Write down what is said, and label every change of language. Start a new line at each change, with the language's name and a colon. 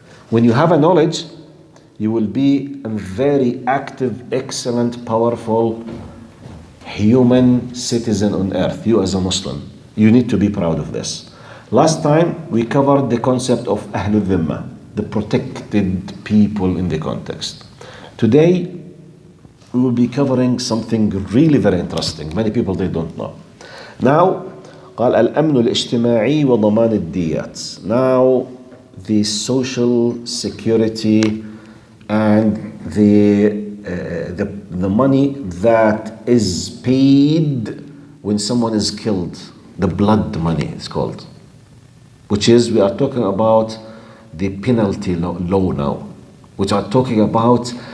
English: When you have a knowledge, you will be a very active, excellent, powerful human citizen on earth. You as a Muslim. You need to be proud of this. Last time we covered the concept of Ahlul Dhimma, the protected people in the context. Today we will be covering something really very interesting. Many people, they don't know.
Arabic: Now, قال الأمن الاجتماعي وضمان الديات.
English: Now, the social security and the money that is paid when someone is killed. The blood money is called, which is, we are talking about the penalty law now, which are talking about